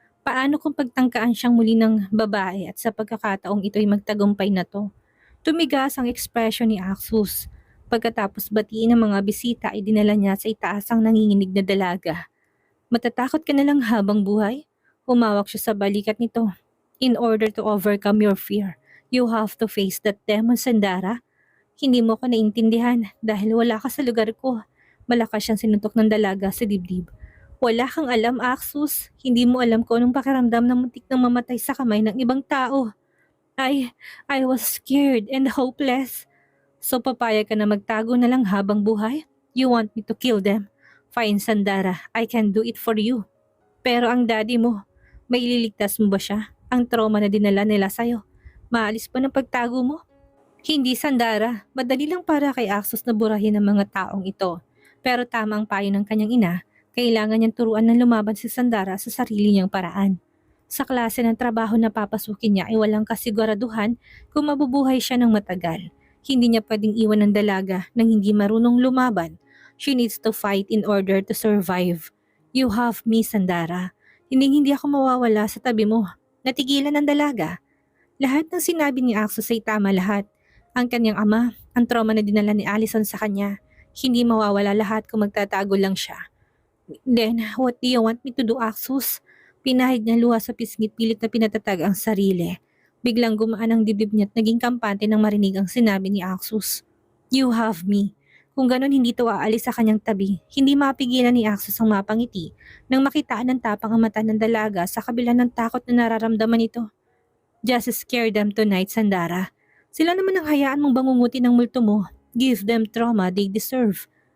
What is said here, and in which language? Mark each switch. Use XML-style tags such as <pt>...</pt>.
<tl>Paano kung pagtangkaan siyang muli ng babae at sa pagkakataong ito'y magtagumpay na to? Tumigas ang ekspresyon ni Axus. Pagkatapos batiin ng mga bisita ay dinala niya sa itaas ang nanginginig na dalaga. Matatakot ka na lang habang buhay? Humawak siya sa balikat nito.</tl> <en>In order to overcome your fear, you have to face that demon, Sandara.</en> <tl>Hindi mo ko naintindihan dahil wala ka sa lugar ko. Malakas siyang sinuntok ng dalaga sa dibdib. Wala kang alam, Axus. Hindi mo alam kung anong pakiramdam na muntik nang mamatay sa kamay ng ibang tao.</tl> <en>I was scared and hopeless.</en> <tl>So papayag ka na magtago na lang habang buhay?</tl> <en>You want me to kill them? Fine, Sandara. I can do it for you.</en> <tl>Pero ang daddy mo, may ililigtas mo ba siya? Ang trauma na dinala nila sa'yo. Maalis pa ng pagtago mo? Hindi, Sandara. Madali lang para kay Axus na burahin ng mga taong ito. Pero tama ang payo ng kanyang ina, kailangan niyang turuan ng lumaban si Sandara sa sarili niyang paraan. Sa klase ng trabaho na papasukin niya ay walang kasiguraduhan kung mabubuhay siya ng matagal. Hindi niya pwedeng iwan ng dalaga nang hindi marunong lumaban.</tl> <en>She needs to fight in order to survive. You have me, Sandara.</en> <tl>Hindi ako mawawala sa tabi mo. Natigilan ng dalaga. Lahat ng sinabi ni Axus ay tama lahat. Ang kanyang ama, ang trauma na dinala ni Allison sa kanya. Hindi mawawala lahat kung magtatago lang siya.</tl> <en>Then, what do you want me to do, Axus?</en> <tl>Pinahid niya luha sa pisngi, pilit na pinatatag ang sarili. Biglang gumaan ang dibdib niya at naging kampante nang marinig ang sinabi ni Axus.</tl> <en>You have me.</en> <tl>Kung ganon hindi to aalis sa kanyang tabi, hindi mapigilan ni Axus ang mapangiti nang makitaan ng tapang ang mata ng dalaga sa kabila ng takot na nararamdaman nito.</tl> <en>Just scare them tonight,</en> <tl>Sandara. Sila naman ang hayaan mong bangungutin ng multo mo.</tl> <en>Give them trauma they deserve.</en>